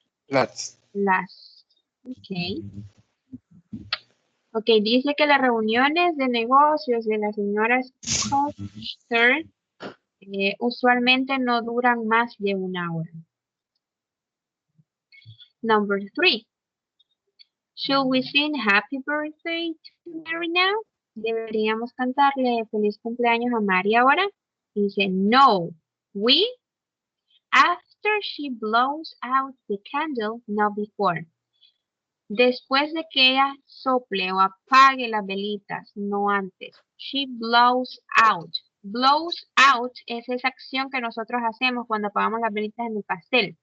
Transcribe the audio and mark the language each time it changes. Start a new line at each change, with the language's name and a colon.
English: Last. Ok.
Spanish: Ok, dice que las reuniones de negocios de la señora Scudder usualmente no duran más de una hora.
English: Number 3. Should we sing happy birthday to Mary now?
Spanish: ¿Deberíamos cantarle feliz cumpleaños a Mary ahora? Dice, no.
English: We, after she blows out the candle, not before.
Spanish: Después de que ella sople o apague las velitas, no antes.
English: She blows out.
Spanish: Blows out es esa acción que nosotros hacemos cuando apagamos las velitas en el pastel.